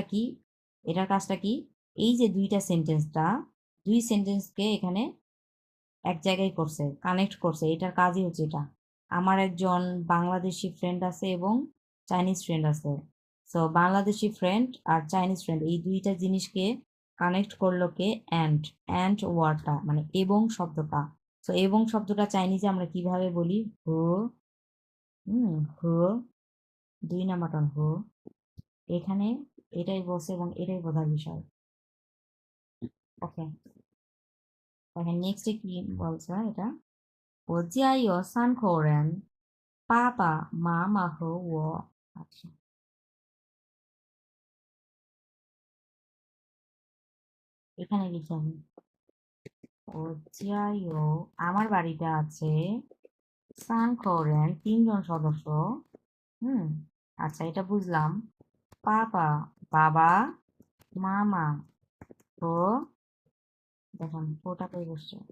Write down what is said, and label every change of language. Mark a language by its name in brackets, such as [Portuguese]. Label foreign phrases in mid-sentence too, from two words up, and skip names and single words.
[Bangla] কি এটার কাজটা কি এই যে দুই সেন্টেন্সকে এখানে এক জায়গায় করছে কানেক্ট করছে এটার কাজই হচ্ছে এটা আমার একজন [English] Bangladeshi friend [Bangla] আছে এবং [English] Chinese friend [Bangla] আছে সো [English] Bangladeshi friend [Bangla] আর [English] Chinese friend [Bangla] এই দুইটা জিনিসকে কানেক্ট করলো কে [English] and word [Bangla] মানে এবং শব্দটা তো এবং শব্দটা চাইনিজে আমরা কিভাবে বলি হু 2 [English] number tone [Bangla] এখানে এটাই বলছে এবং এটাই বোঝার বিষয় ওকে দেখেন নেক্সটে কি বলছে এটা [Chinese] 我家有3口人爸爸妈妈和我 [Bangla] আচ্ছা এখানে লিখি আমি [Chinese] 我家有 [Bangla] আমার বাড়িতে আছে [Chinese] 3口人 [Bangla] 3জন সদস্য হুম আচ্ছা এটা বুঝলাম বাবা মামা ও দেখুন ওটা কই বসছে